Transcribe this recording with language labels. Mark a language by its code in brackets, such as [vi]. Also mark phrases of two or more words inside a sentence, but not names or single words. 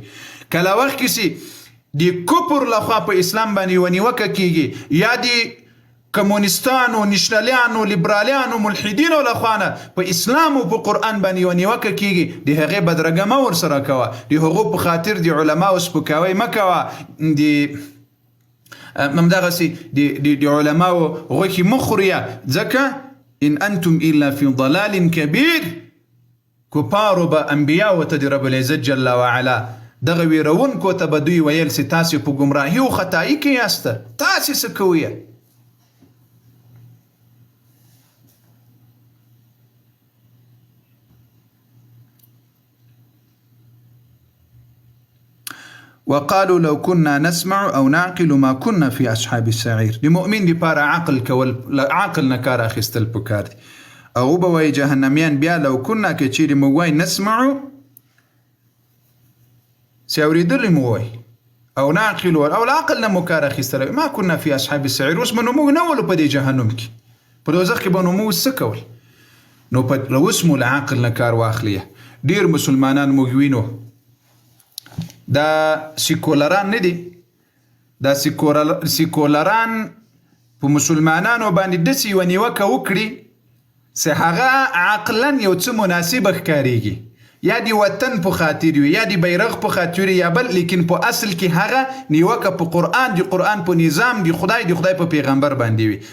[ps] کله وخت کې چې د کفر لخوا په اسلام باندې ونیوکه کېږي یا د کمونستانو، نشنلیانو، لیبرالیانو، ملحدینو لخوانه په اسلام او په قرآن باندې یوه نیوکه کېږي، د هغې بدرګه مه ورسره کوه، د هغو په خاطر د علماو سپکاوی مه کوه، همدغسې د علماو غوښې مه خوریه، ځکه [ar] ان انتم الا فی ضلال کبیر. [ps] کفارو به انبیاو ته د [ar] رب العزت جل وعلا [ps] دغه ویرونکو ته به دوی ویل چې تاسې په ګمراهي او خطایي کې یاسته، تاسې څه کوئ؟ [ar] وقالوا لو كنا نسمع او نعقل ما كنا في اصحاب السعير. [ps] د مؤمن لپاره عقل کول، عقل نه کار اخیستل پکار دي. او به وای جهنميان بیا [ar] لو كنا [ps] که چیرې موږ وای نسمعو چې اورېدلې مو وای او نعقل او العقل نه مو کار اخیستلی [ar] ما كنا في اصحاب السعير، [ps] اوس به نو موږ نه ولو په دې جهنم کې، په دوزخ کې به نو موږ څه کول؟ نو اوس مو له عقل نه کار واخلیه. ډېر مسلمانان موږ وینو دا سیکولران نه دي، دا سیکولران په مسلمانانو باندې داسې یوه نیوکه وکړي چې هغه عقلا یو څه مناسبه ښکارېږي، یا د وطن په خاطر وي یا د بیرغ په خاطر یا بل، لیکن په اصل کې هغه نیوکه په قرآن، د قرآن په نظام، د خدای په پیغمبر باندې وي.